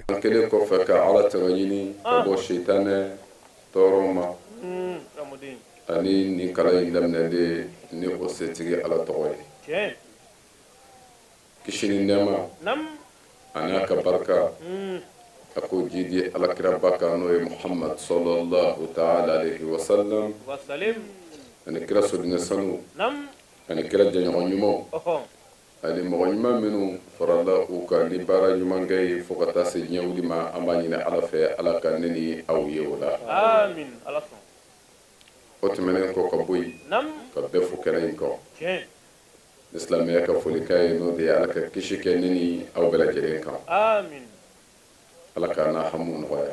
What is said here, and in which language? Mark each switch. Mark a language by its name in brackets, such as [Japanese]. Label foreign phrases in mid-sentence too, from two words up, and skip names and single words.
[Bambara] an kelen kɔfɛ ka Ala tɛgɛ ɲini ka bɔ sitanɛ tɔɔrɔ ma ani nin kalan in daminɛlen ni o setigi Ala tɔgɔ ye kisi ni nɛɛma a n'a ka barika a ko jidi alakira ba kan n'o ye Muhammad [Arabic] sallallahu ta'ala alayhi wa sallam [Bambara] ani kira sodinɛ sanu ani kira jɛɲɔgɔn ɲumanw ani mɔgɔ ɲuman minnu farala u kan ni baara ɲuman kɛ ye fo ka taa se diɲɛ wuli ma an b'a ɲini Ala fɛ Ala ka ne ni aw ye o la o tɛmɛnen kɔ ka bɔ yen ka bɛɛ fo kɛnɛ in kɔ Islamiyya ka foli k'a ye n'o de ye Ala ka kisi kɛ ne ni aw bɛɛ lajɛlen kan ala kana hamu nɔgɔya